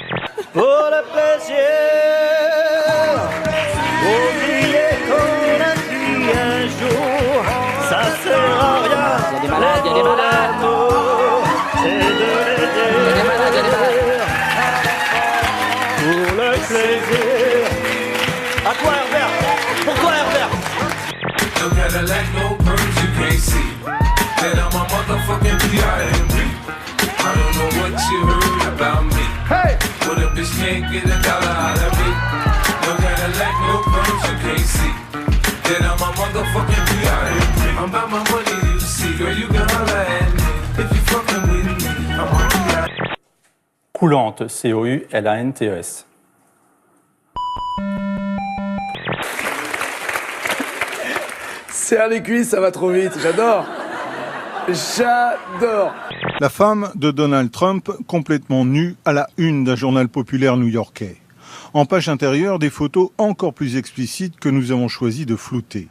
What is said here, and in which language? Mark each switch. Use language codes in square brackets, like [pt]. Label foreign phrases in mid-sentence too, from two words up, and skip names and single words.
[fr] Pour le plaisir, oubliez qu'on a fui un jour, ça sert à rien. Il y a des malades, il y a des malades. C'est de l'aider. Il y a des malades, il y a des malades. Pour le plaisir. À toi Herbert. Pour toi Herbert. [en] No Cadillac, no perms you can't see. That I'm a motherfucking P.I.M.P. I don't know what you heard about me. Hey! But a bitch can't get $1 out of me. No Cadillac, no perms you can't see. That I'm a motherfucking P.I.M.P. I'm about my money, you see. Girl, you can holler at me. If you fucking with me, I'm on P.I.M.P. [fr] Coulante, C-O-U-L-A-N-T-E-S. Serre les cuisses, ça va trop vite. J'adore. J'adore. La femme de Donald Trump, complètement nue, à la une d'un journal populaire new-yorkais. En page intérieure, des photos encore plus explicites que nous avons choisi de flouter.